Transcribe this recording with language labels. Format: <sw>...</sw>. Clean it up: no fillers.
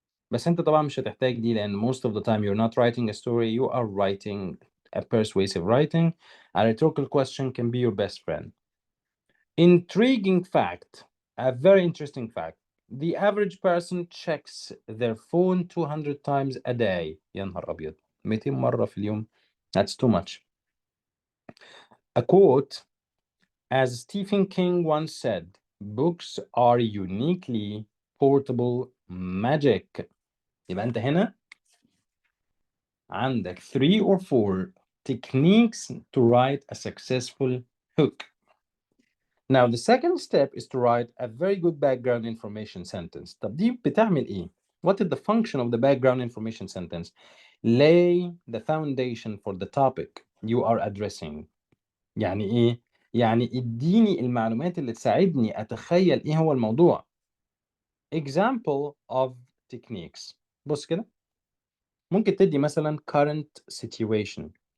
<ar>بس انت طبعا مش هتحتاج دي لان</ar> <en>most of the time you're not writing a story, you are writing a persuasive writing. A rhetorical question can be your best friend. Intriguing fact, a very interesting fact. The average person checks their phone 200 times a day.</en> <ar>يا نهار أبيض 200 مرة في اليوم.</ar> <en>That's too much. A quote, as Stephen King once said, books are uniquely portable magic.</en> <ar>يبقى أنت هنا عندك</ar> <en>3 or 4 techniques to write a successful hook. Now, the second step is to write a very good background information sentence.</en> <ar>طب دي بتعمل إيه؟</ar> <en>What is the function of the background information sentence? Lay the foundation for the topic you are addressing.</en> <ar>يعني إيه؟ يعني اديني المعلومات اللي تساعدني أتخيل إيه هو الموضوع.</ar> <en>Example of techniques.</en> <ar>بص كده. ممكن تدي مثلا current situation.</ar>